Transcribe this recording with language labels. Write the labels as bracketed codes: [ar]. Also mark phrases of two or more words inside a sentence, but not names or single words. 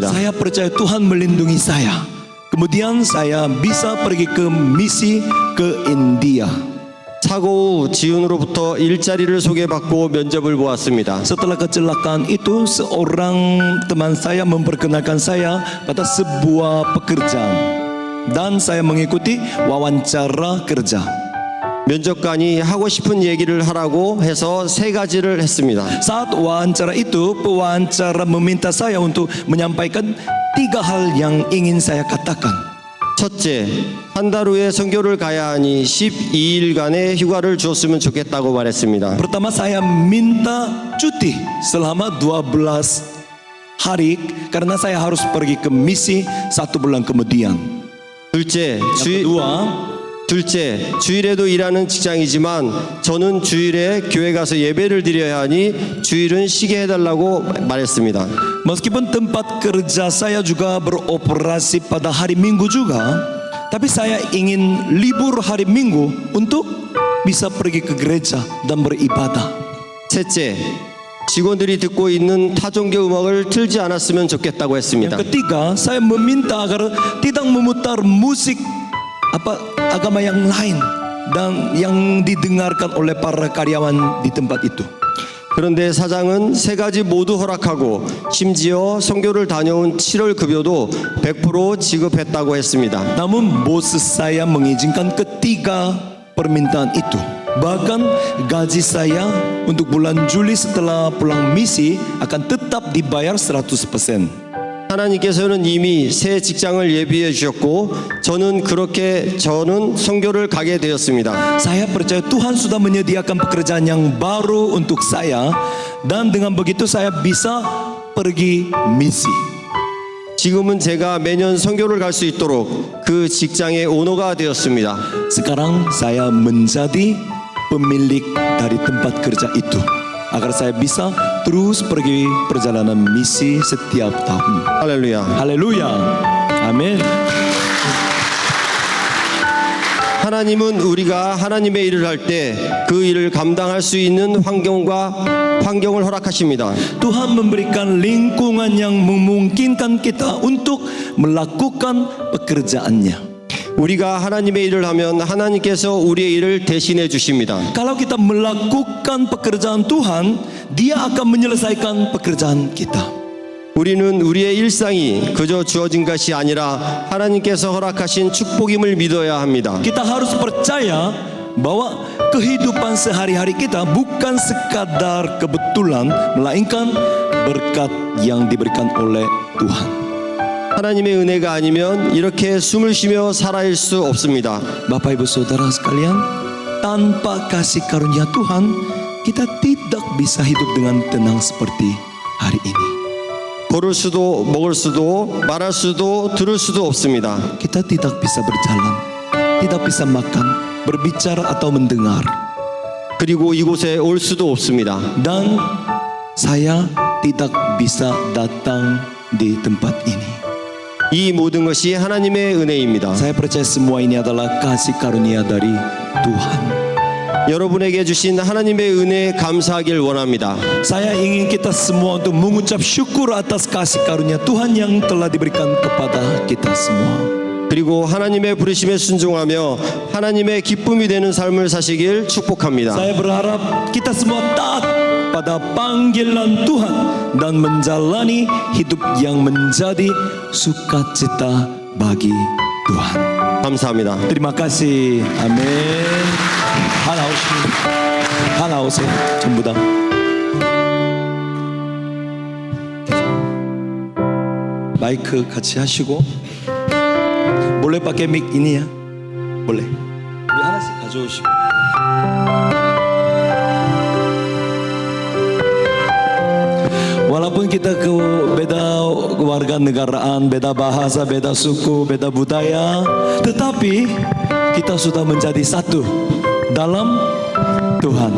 [id] Saya percaya Tuhan melindungi saya. Kemudian saya bisa pergi ke misi ke India. [ko] 사고 후 지훈으로부터 일자리를 소개받고 면접을 보았습니다. [id] Setelah kecelakaan itu, seorang teman saya memperkenalkan saya pada sebuah pekerjaan dan saya mengikuti wawancara kerja. [ko] 면접관이 하고 싶은 얘기를 하라고 해서 3가지를 했습니다. [id] Saat wawancara itu, pewawancara meminta saya untuk menyampaikan 3 hal yang ingin saya katakan. [ko] 첫째, 한 달 후에 선교를 가야 하니 12일간의 휴가를 주었으면 좋겠다고 말했습니다. [id] Pertama, saya minta cuti selama 12 hari karena saya harus pergi ke misi 1 bulan kemudian. [ko] 둘째, [id] Kedua, [ko] 주일에도 일하는 직장이지만 저는 주일에 교회 가서 예배를 드려야 하니 주일은 쉬게 해달라고 말했습니다. [id] meskipun tempat kerja saya juga beroperasi pada hari Minggu juga, tapi saya ingin libur hari Minggu untuk bisa pergi ke gereja dan beribadah. [ko] 셋째, 직원들이 듣고 있는 타종교 음악을 틀지 않았으면 좋겠다고 했습니다. [id] Ketiga, saya meminta agar tidak memutar musik agama yang lain dan yang didengarkan oleh para karyawan di tempat itu. [ko] 그런데 사장은 3가지 모두 허락하고 심지어 선교를 다녀온 7월 급여도 100% 지급했다고 했습니다. [id] Namun bos saya mengizinkan ketiga permintaan itu. Bahkan gaji saya untuk bulan Juli setelah pulang misi akan tetap dibayar 100%. [ko] 하나님께서는 이미 새 직장을 예비해 주셨고 저는 선교를 가게 되었습니다. [id] Saya percaya Tuhan sudah menyediakan pekerjaan yang baru untuk saya dan dengan begitu saya bisa pergi misi. [ko] 지금은 제가 매년 선교를 갈 수 있도록 그 직장의 오너가 되었습니다. [id] Sekarang saya menjadi pemilik dari tempat kerja itu agar saya bisa terus pergi perjalanan misi setiap tahun. [ko] 할렐루야. [id] Haleluya. Amin. [ko] 하나님은 우리가 하나님의 일을 할 때 그 일을 감당할 수 있는 환경을 허락하십니다. [id] Tuhan memberikan lingkungan yang memungkinkan kita untuk melakukan pekerjaannya. [ko] 우리가 하나님의 일을 하면 하나님께서 우리의 일을 대신해 주십니다. [id] Kalau kita melakukan pekerjaan Tuhan, Dia akan menyelesaikan pekerjaan kita. [ko] 우리는 우리의 일상이 그저 주어진 것이 아니라 하나님께서 허락하신 축복임을 믿어야 합니다. [id] Kita harus percaya bahwa kehidupan sehari-hari kita bukan sekadar kebetulan, melainkan berkat yang diberikan oleh Tuhan. [ko] 하나님의 은혜가 아니면 이렇게 숨을 쉬며 살아갈 수 없습니다. [id] Bapak Ibu Saudara sekalian, tanpa kasih karunia Tuhan, kita tidak bisa hidup dengan tenang seperti hari ini. [ko] 걸을 수도 먹을 수도 말할 수도 들을 수도 없습니다. [id] Kita tidak bisa berjalan, tidak bisa makan, berbicara atau mendengar. [ko] 그리고 이곳에 올 수도 없습니다. [id] Dan saya tidak bisa datang di tempat ini. [ko] 이 모든 것이 하나님의 은혜입니다. [id] Saya percaya semua ini adalah kasih karunia dari Tuhan. [ko] 여러분에게 주신 하나님의 은혜에 감사하길 원합니다. [id] Saya ingin kita semua untuk mengucap syukur atas kasih karunia Tuhan yang telah diberikan kepada kita semua. [ko] 그리고 하나님의 부르심에 순종하며 하나님의 기쁨이 되는 삶을 사시길 축복합니다. [id] Saya berharap kita semua taat pada panggilan Tuhan dan menjalani hidup yang menjadi sukacita bagi Tuhan. [ko] 감사합니다. [id] Terima kasih. Amin. [ko] 하나 오세요. 전부 다. 마이크 같이 하시고 몰래 밖에 믹 이니야. 몰래. 우리 하나씩 가져오시고. [id] Walaupun kita beda warga negaraan, beda bahasa, beda suku, beda budaya, tetapi kita sudah menjadi satu dalam Tuhan.